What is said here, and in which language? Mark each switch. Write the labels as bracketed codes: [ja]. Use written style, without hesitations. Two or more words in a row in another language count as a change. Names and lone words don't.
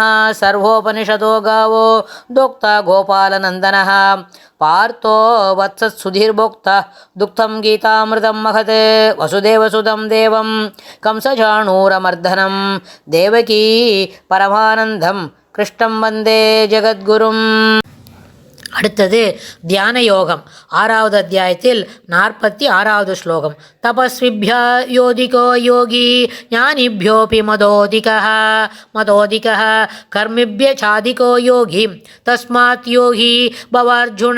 [sa] सर्वोपनिषदो गावो दोक्ता गोपालनन्दनः पार्थो वत्सत्सुधीर्भोक्ता दुग्धं गीतामृतं महत् वसुदेवसुतं देवं कंसचाणूरमर्दनं देवकी परमानन्दं कृष्णं वन्दे जगद्गुरुम्. [ta] அடுத்தது தியான யோகம். 6வது அத்தியாயத்தில் 46வது ஸ்லோகம். [sa] तपस्विभ्यो ऽधिको योगी ज्ञानिभ्योऽपि मतोऽधिकः कर्मिभ्यः चाधिको योगी तस्मात् योगी भवार्जुन.